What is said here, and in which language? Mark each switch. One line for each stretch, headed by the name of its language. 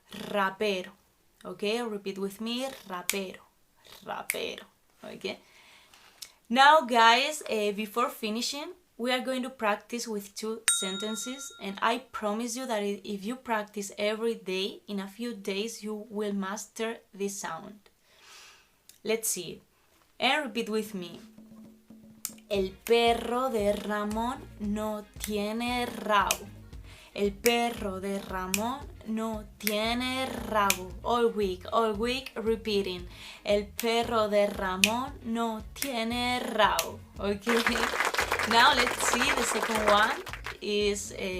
English: Rapero. Okay, repeat with me. Rapero. Rapero. Okay. Now guys, before finishing, we are going to practice with two sentences, and I promise you that if you practice every day, in a few days you will master this sound. Let's see. And repeat with me.
Spanish: El perro de Ramón no tiene rabo. El perro de Ramón no tiene rabo.
English: All week repeating.
Spanish: El perro de Ramón no tiene rabo.
English: Okay. Now let's see the second one is